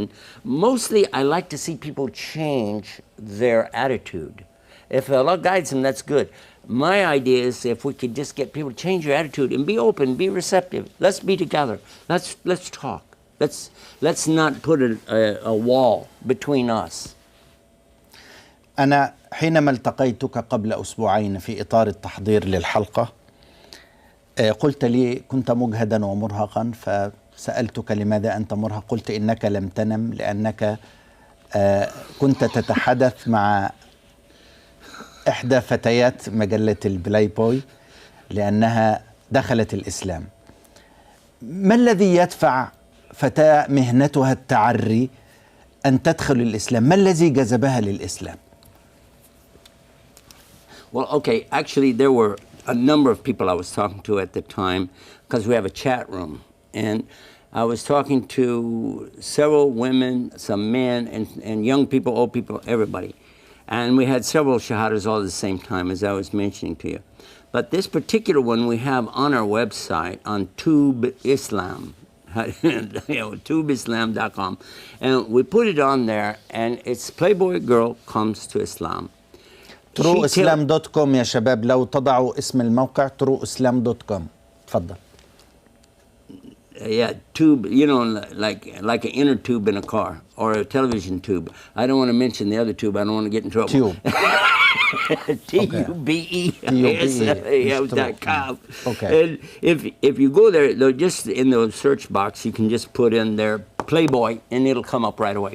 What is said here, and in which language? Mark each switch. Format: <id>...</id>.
<en>And mostly I like to see people change their attitude. If Allah guides them, that's good. My idea is if we could just get people to change your attitude and be open, be receptive. Let's be together. Let's talk. Let's not put a wall between us.</en> <ar>أنا حينما التقيتك قبل أسبوعين في إطار التحضير للحلقة قلت لي كنت مجهدا ومرهقا فسألتك لماذا أنت مرهق؟ قلت إنك لم تنم لأنك كنت تتحدث مع إحدى فتيات مجلة البلاي بوي لأنها دخلت الإسلام. ما الذي يدفع فتاة مهنتها التعري أن تدخل الإسلام؟ ما الذي جذبها للإسلام؟</ar> <en>Well, okay, actually there were a number of people I was talking to at the time because we have a chat room. And I was talking to several women, some men, and young people, old people, everybody. And we had several shahadas all at the same time, as I was mentioning to you. But this particular one we have on our website, on Tube Islam, tubeislam.com, and we put it on there, and it's Playboy Girl Comes to Islam.</en> <ar>trueislam.com يا شباب، لو تضعوا اسم الموقع trueislam.com. تفضل.</ar> <en>Yeah, tube, you know, like an inner tube in a car or a television tube. I don't want to mention the other tube. I don't want to get in trouble. Tube. TUBE.com. Okay. And if you go there, just in the search box, you can just put in there Playboy, and it'll come up right away.</en>